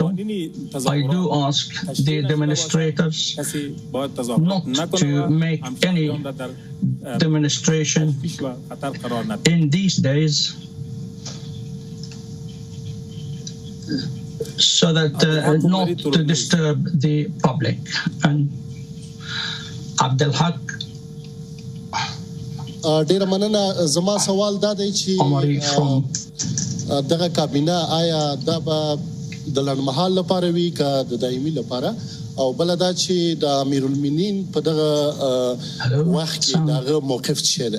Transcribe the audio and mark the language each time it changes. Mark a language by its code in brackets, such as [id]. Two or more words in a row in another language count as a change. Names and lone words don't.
[en] I do ask the demonstrators not to make any demonstration in these days, so that not to disturb the public. And Abdul Haq [ps] ډیر مننه. زما سوال دا دی چې دغه کابینه آیا دا به د لنډمهال لپاره وي که د دایمي لپاره، او بل دا چې د امیرالمؤمنین په دغه وخت کې دغه موقف څه دی؟